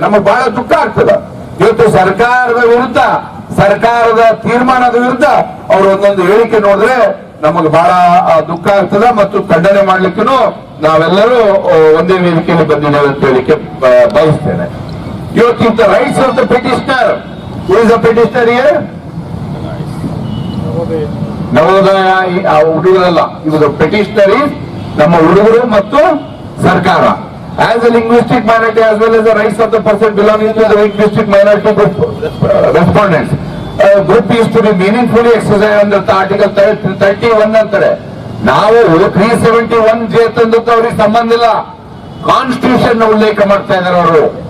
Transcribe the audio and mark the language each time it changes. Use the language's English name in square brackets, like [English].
[Kannada] ನಮಗೆ ಬಹಳ ದುಃಖ ಆಗ್ತದೆ. ಇವತ್ತು ಸರ್ಕಾರದ ವಿರುದ್ಧ, ಸರ್ಕಾರದ ತೀರ್ಮಾನದ ವಿರುದ್ಧ ಅವರು ಒಂದೊಂದು ಹೇಳಿಕೆ ನೋಡಿದ್ರೆ ನಮಗೆ ಬಹಳ ದುಃಖ ಆಗ್ತದೆ ಮತ್ತು ಖಂಡನೆ ಮಾಡ್ಲಿಕ್ಕೂ ನಾವೆಲ್ಲರೂ ಒಂದೇ ವೇದಿಕೆಯಲ್ಲಿ ಬಂದಿದ್ದೇವೆ ಅಂತ ಹೇಳಿಕೆ ಬಯಸ್ತೇನೆ. [English] ಇವತ್ತಿಂತ rights of the petitioner, who is the petitioner here? [Kannada] Navodaya ಹುಡುಗರಲ್ಲ, ಇವರು ಪಿಟಿಷನರ್ ನಮ್ಮ ಹುಡುಗರು ಮತ್ತು ಸರ್ಕಾರ. [English] As a linguistic minority as well as the rights of the person belonging to the linguistic minority group respondents, group is to be meaningfully exercised under Article 31 ಅಂತಾರೆ. [Kannada] ನಾವು 371J ತಂದಕ್ಕೆ ಅವ್ರಿಗೆ ಸಂಬಂಧ ಇಲ್ಲ, ಕಾನ್ಸ್ಟಿಟ್ಯೂಷನ್ ಉಲ್ಲೇಖ ಮಾಡ್ತಾ ಇದ್ದಾರೆ ಅವರು.